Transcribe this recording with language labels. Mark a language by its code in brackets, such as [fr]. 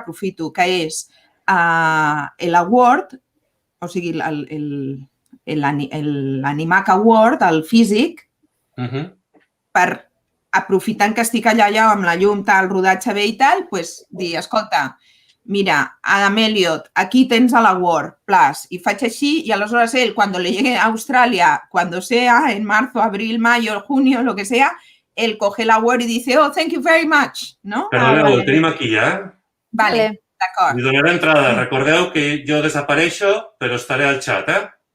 [ca] Aprofito, que és l'Award, o sigui, l'ANIMAC Award, el físic, per aprofitant que estic allà amb la llum, tal, rodatge bé i tal, dir, escolta, mira, Adam Elliot, aquí tens a la Word Plus. Y faig així y aleshores [es] él, cuando le llegue a Australia, cuando sea, en marzo, abril, mayo, junio, lo que sea, él coge la Word y dice, [en] oh, thank you very much, [es] no? [ca] Perdoneu, vale. el tenim aquí ja? Vale, d'acord. Li donaré entrada. Recordeu que jo desapareixo, però estaré al xat, eh?